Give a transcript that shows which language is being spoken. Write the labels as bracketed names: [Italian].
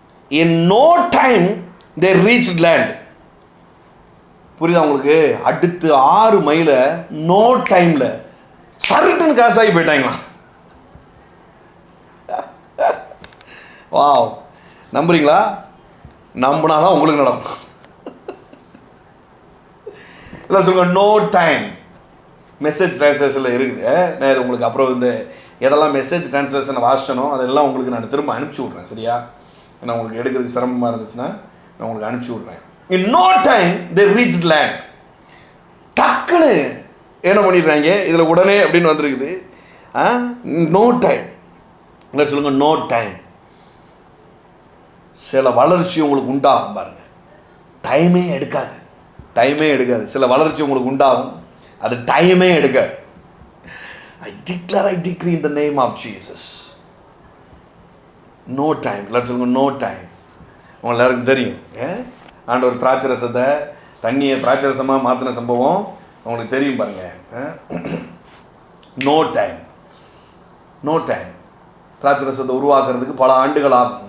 [English] In no time they reached land. [Tamil] புரியுதா உங்களுக்கு? அடுத்து 6 மைலை நோ டைமில் சருட்டுன்னு காசாகி போயிட்டாங்களாம். வாவ், நம்புறீங்களா? நம்பினா தான் உங்களுக்கு நடக்கும். இல்லை சொல்லுங்கள், நோ டைம். மெசேஜ் ட்ரான்ஸ்லேஷனில் இருக்குது. நான் உங்களுக்கு அப்புறம் இந்த எதெல்லாம் மெசேஜ் ட்ரான்ஸ்லேஷனை வாசிச்சனோ அதெல்லாம் உங்களுக்கு நான் திரும்ப அனுப்பிச்சி விட்றேன், சரியா? ஏன்னா உங்களுக்கு எடுக்கிறதுக்கு சிரமமாக இருந்துச்சுன்னா நான் உங்களுக்கு அனுப்பிச்சி விட்றேன். [English] In no time they reached land. [Tamil] டக்குன்னு என்ன பண்ணிடுறாங்க இதில் உடனே அப்படின்னு வந்துருக்குது. No time. இல்லை சொல்லுங்கள், நோ டைம். சில வளர்ச்சி உங்களுக்கு உண்டாகும் பாருங்கள், டைமே எடுக்காது. சில வளர்ச்சி உங்களுக்கு உண்டாகும், அது டைமே எடுக்காது. [English] I decree in the name of Jesus. No time. Let's [Tamil] சொல்லுங்க, [English] no time. [Tamil] உங்களுக்கு எல்லாருக்கும் தெரியும், ஆண்டவர் திராட்சை ரசத்தை தண்ணியை திராட்சை ரசமாக மாற்றின சம்பவம் உங்களுக்கு தெரியும் பாருங்க. No time. திராட்சை ரசத்தை உருவாக்குறதுக்கு பல ஆண்டுகள் ஆகும்.